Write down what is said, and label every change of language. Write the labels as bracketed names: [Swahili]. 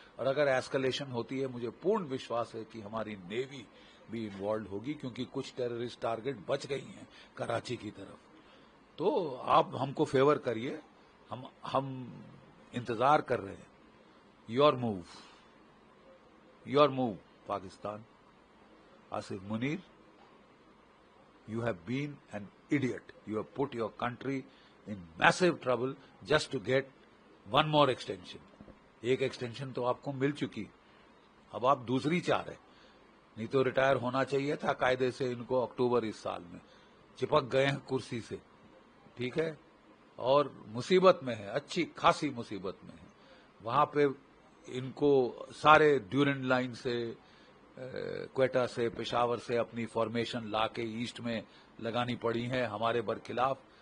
[Urdu] اور اگر ایسکلیشن ہوتی ہے مجھے پورن وشواس ہے کہ ہماری نیوی بھی انوالوڈ ہوگی, کیونکہ کچھ ٹیررسٹ ٹارگیٹ بچ گئی ہیں کراچی کی طرف. تو آپ ہم کو فیور کریے, ہم انتظار کر رہے ہیں. [English] Your move Pakistan. Asif Munir, you have been an idiot. You have put your country in massive trouble just to get one more extension. [Urdu] ایک ایکسٹینشن تو آپ کو مل چکی, اب آپ دوسری چاہ رہے. نہیں تو ریٹائر ہونا چاہیے تھا قاعدے سے ان کو اکتوبر اس سال میں. چپک گئے ہیں کرسی سے, ٹھیک ہے, اور مصیبت میں ہے, اچھی خاصی مصیبت میں ہے. وہاں پہ ان کو سارے ڈیورنڈ لائن سے, کوئٹہ سے, پشاور سے اپنی فارمیشن لا کے ایسٹ میں لگانی پڑی ہیں ہمارے برخلاف.